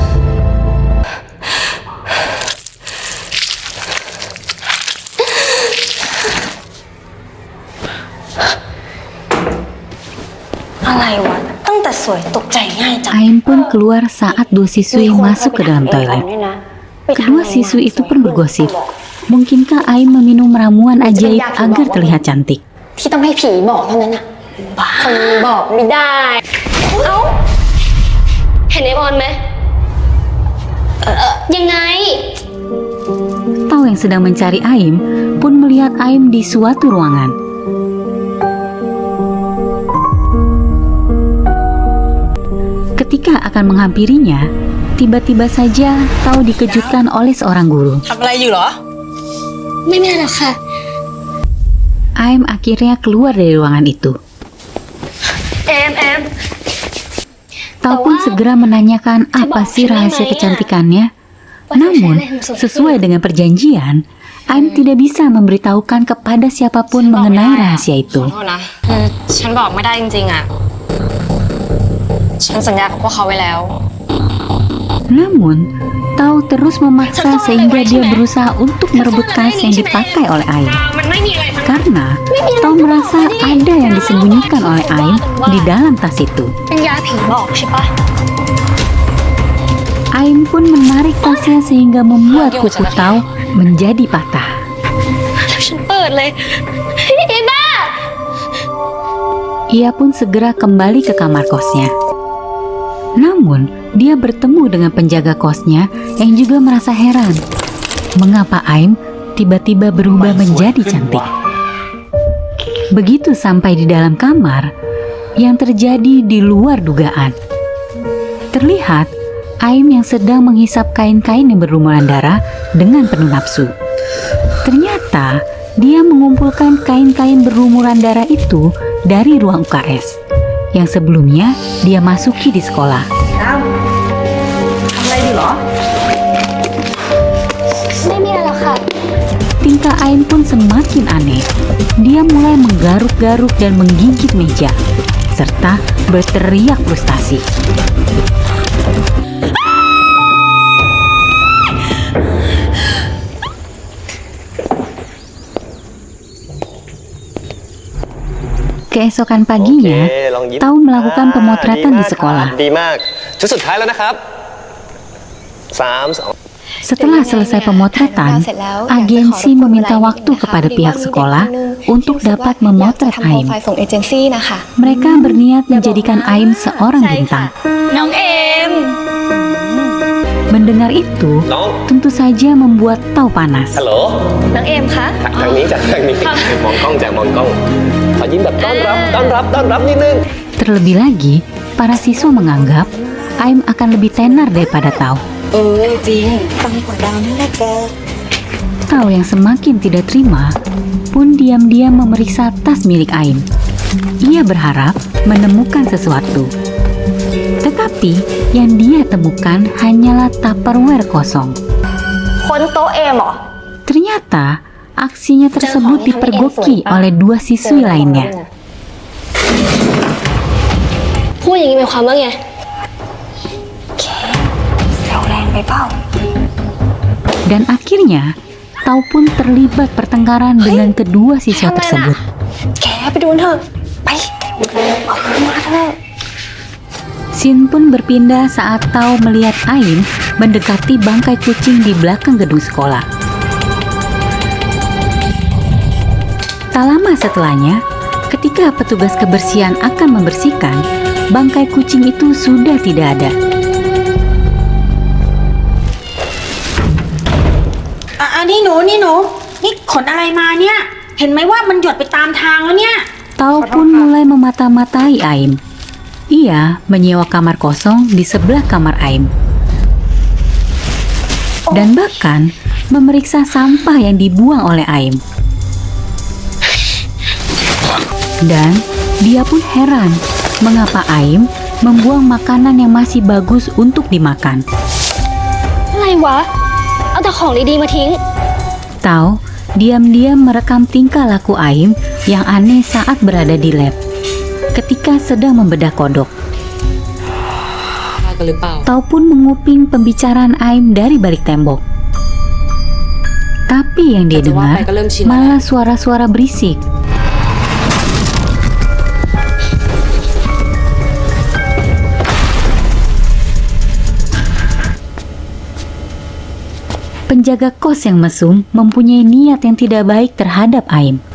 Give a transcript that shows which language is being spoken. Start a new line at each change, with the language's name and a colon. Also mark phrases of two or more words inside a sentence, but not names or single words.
Indonesian: Aim pun keluar saat dua siswi masuk ke dalam toilet. Kedua siswi itu pun bergosip, mungkinkah Aim meminum ramuan ajaib agar terlihat cantik?
Thai: ที่ต้องให้ผีบอกเท่านั้นอะคนบอกไม่ได้ เอ้า เห็นไอ้บอลไหมยังไง
Indonesian: Tao yang sedang mencari Aim pun melihat Aim di suatu ruangan. Ketika akan menghampirinya, tiba-tiba saja Tao dikejutkan oleh seorang guru.
Thai: ทำอะไรอยู่เหรอ ไม่มีอะไรหรอกค่ะ
Indonesian: Aim akhirnya keluar dari ruangan itu. แอม Tao pun segera menanyakan apa sih rahasia kecantikannya. Namun, sesuai dengan perjanjian, Aim tidak bisa memberitahukan kepada siapapun mengenai rahasia ข itu.
Thai: อโทษนะฉันบอกไม่ได้จริงๆอ่ะ ฉันสัญญากับพวกเขาไว้แล้ว
Indonesian: Namun, Tao terus memaksa sehingga dia berusaha untuk merebut tas yang dipakai oleh Aim.
Thai: มันไม่มีอะไรทั้ง
Indonesian: Karena Tao merasa ada yang disembunyikan oleh Aim di dalam tas itu.
Thai: เป็นยาผีบอกใช่ปะ
Indonesian: Aim pun menarik tasnya sehingga membuat kuku Tao menjadi patah.
Thai: แล้วฉันเปิดเลยไอ้บ้า
Indonesian: Ia pun segera kembali ke kamar kosnya. Namun, dia bertemu dengan penjaga kosnya yang juga merasa heran. Mengapa Aim tiba-tiba berubah menjadi cantik? Begitu sampai di dalam kamar, yang terjadi di luar dugaan. Terlihat Aim yang sedang menghisap kain-kain yang berlumuran darah dengan penuh nafsu. Ternyata dia mengumpulkan kain-kain berlumuran darah itu dari ruang UKS yang sebelumnya dia masuki di sekolah.
Thai: ทำอะไรอยู่เหรอ ไม่มีอะไรหรอกค่ะ
Indonesian: Tingkah Aim pun semakin aneh. Dia mulai menggaruk-garuk dan menggigit meja, serta berteriak frustasi. Keesokan paginya, Tao melakukan pemotretan di sekolah.
Thai: ดีมากชุดสุดท้ายแล้วนะครับ3 2
Indonesian: Setelah selesai pemotretan, agensi meminta waktu kepada pihak sekolah untuk dapat memotret Aim.
Thai: ส่งเอเจนซี่นะคะ
Indonesian: Mereka berniat menjadikan Aim seorang bintang.
Thai: น้องเอม
Indonesian: Mendengar itu,
Thai: น้อง
Indonesian: tentu saja membuat Tao panas.
Thai: ฮัลโหล น้องเอมคะ ทางนี้จากทางนี้มองกล้องจากมองกล้องขอยิ้มแบบต้อนรับนิดนึง
Indonesian: Terlebih lagi, para siswa menganggap Aim akan lebih tenar daripada Tao.
Thai: จริงฟังกว่าดาวนั่นแหละแก
Indonesian: Tao yang semakin tidak terima pun diam-diam memeriksa tas milik Aim. Ia berharap menemukan sesuatu. Tetapi yang dia temukan hanyalah Tupperware kosong.
Thai: ค้นโต๊ะเอมเหรอ
Indonesian: Ternyata aksinya tersebut dipergoki oleh dua siswi lainnya.
Thai: พูดอย่างนี้หมายความว่าไง แซวแรงไปเปล่า
Indonesian: Dan akhirnya, Tao pun terlibat pertengkaran dengan kedua siswa tersebut.
Thai: แกไปดูเถอะ ไปมาเถอะ
Indonesian: Sin pun berpindah saat Tao melihat Aim mendekati bangkai kucing di belakang gedung sekolah. Tak lama setelahnya, ketika petugas kebersihan akan membersihkan, bangkai kucing itu sudah tidak ada.
Thai: นี่หนูนี่ขนอะไรมาเนี่ย เห็นไหมว่ามันหยดไปตามทางแล้วเนี่ย
Indonesian: Tao pun mulai memata-matai Aim. Ia menyewa kamar kosong di sebelah kamar Aim. Dan bahkan memeriksa sampah yang dibuang oleh Aim. Dan dia pun heran mengapa Aim membuang makanan yang masih bagus untuk dimakan.
Thai: อะไรวะ เอาแต่ของดีๆมาทิ้ง
Indonesian: Tao diam-diam merekam tingkah laku Aim yang aneh saat berada di lab ketika sedang membedah kodok.
Thai: กันหรือเปล่า
Indonesian: Tao pun menguping pembicaraan Aim dari balik tembok. Tapi yang dia dengar malah suara-suara berisik. Penjaga kos yang mesum mempunyai niat yang tidak baik terhadap Aim.